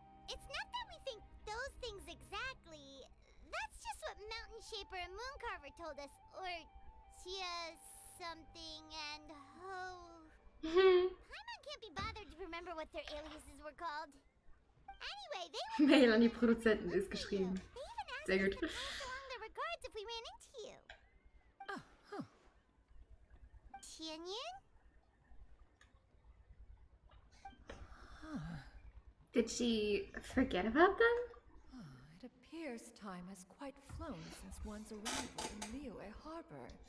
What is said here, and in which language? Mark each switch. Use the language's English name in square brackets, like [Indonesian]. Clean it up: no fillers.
[English] It's not that we think those things exactly. That's just what Mountain Shaper and Mooncarver told us. Or Tia something and Ho. Paimon can't be bothered to remember what their aliases were called. Anyway, they were [German] Mail an die Produzenten ist geschrieben. Sehr gut. [English] their regards if we ran into you. Oh, huh. Tianyin? Did she forget about them? It appears time has quite flown since one's arrival in Liyue Harbor.